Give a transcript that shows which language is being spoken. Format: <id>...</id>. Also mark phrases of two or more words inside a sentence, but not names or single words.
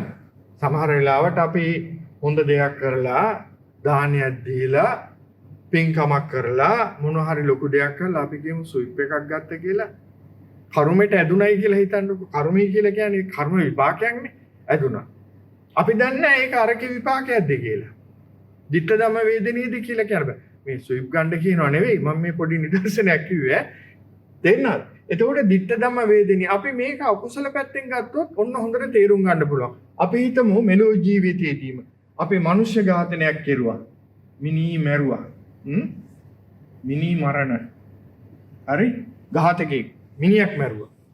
<si>සමහර වෙලාවට අපි හොඳ දෙයක් කරලා දානයක් දීලා පින්කමක් කරලා මොන හරි ලොකු දෙයක් කරලා අපි කියමු ස්විප් එකක් ගත්ත කියලා කර්මයට ඇදුණයි කියලා හිතන්නකො. කර්මය කියලා කියන්නේ කර්ම විපාකයක්නේ. ඇදුණා. අපි දන්නේ නැහැ ඒක අරකේ විපාකයක්ද කියලා.</si> <pi>ditta dhamma</pi> <si>වේදනීයද කියලා කියන්නේ. මේ ස්විප් ගන්න කියනවා නෙවෙයි. මම මේ පොඩි නිදර්ශනයක් කිව්වේ. තේරෙනවද? එතකොට</si> <pi>ditta dhamma</pi> <si>වේදනීය අපි මේක අකුසල පැත්තෙන් ගත්තොත් ඔන්න හොඳට තේරුම් ගන්න පුළුවන්. අපි හිතමු මෙලෝ ජීවිතයේදීම අපි මනුෂ්‍ය ඝාතනයක් කෙරුවා. මිනී මැරුවා. මිනී මරණ. හරි? ඝාතකෙක් මිනිහෙක් මැරුවා.</si>